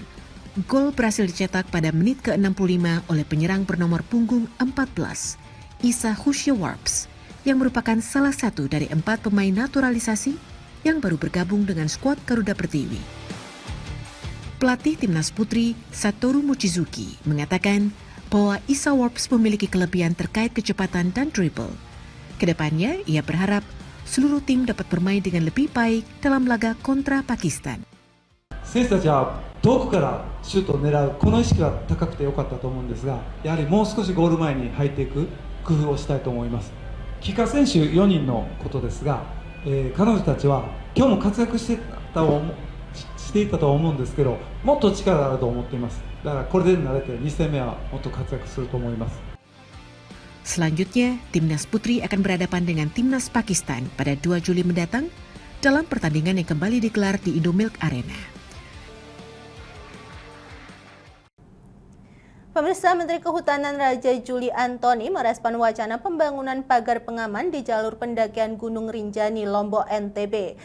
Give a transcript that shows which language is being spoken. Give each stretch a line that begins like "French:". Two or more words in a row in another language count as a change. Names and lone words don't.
Indonesian: Gol berhasil dicetak pada menit ke-65 oleh penyerang bernomor punggung 14, Isa Husyewarps, yang merupakan salah satu dari 4 pemain naturalisasi yang baru bergabung dengan skuad Garuda Pertiwi. Pelatih Timnas Putri Satoru Mochizuki mengatakan bahwa Isawarps memiliki kelebihan terkait kecepatan dan dribble. Kedepannya, ia berharap seluruh tim dapat bermain dengan lebih baik dalam laga kontra Pakistan.
Japanese: 選手たちは遠くからシュートを狙うこの意識は高くて良かったと思うんですが、やはりもう少しゴール前に入っていく工夫をしたいと思います。帰化選手4人のことですが、彼女たちは今日も活躍していたと思うんですけど、もっと力があると思っています。だからこれで慣れて2戦目はもっと活躍すると思います。
Indonesian: Selanjutnya, Timnas Putri akan berhadapan dengan Timnas Pakistan pada 2 Juli mendatang dalam pertandingan yang kembali digelar di Indomilk Arena. Pemirsa, Menteri Kehutanan Raja Juli Antoni merespon wacana pembangunan pagar pengaman di jalur pendakian Gunung Rinjani, Lombok, NTB.